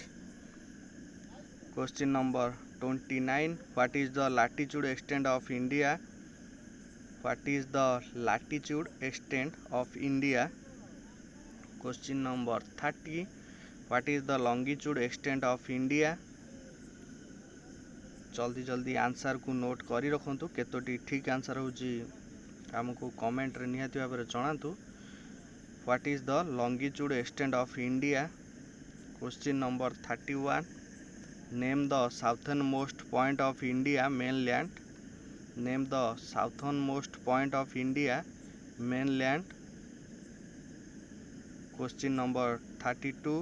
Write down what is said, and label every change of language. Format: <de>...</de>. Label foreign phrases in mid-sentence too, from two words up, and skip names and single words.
<en>Question number 29. What is the latitude extent of India? What is the latitude extent of India? Question number 30. What is the longitude extent of India?</en> <or>ଜଲଦି ଜଲଦି ଆନ୍ସର କୁ ନୋଟ କରି ରଖନ୍ତୁ କେତୋଟି ଠିକ୍ ଆନ୍ସର ହେଉଛି ଆମକୁ କମେଣ୍ଟ ରେ ନିହାତି ଭାବରେ ଜଣାନ୍ତୁ.</or> <en>What is the longitude extent of India? Question number 31. Name the southernmost point of India mainland. Name the southernmost point of India mainland. Question number 32.</en>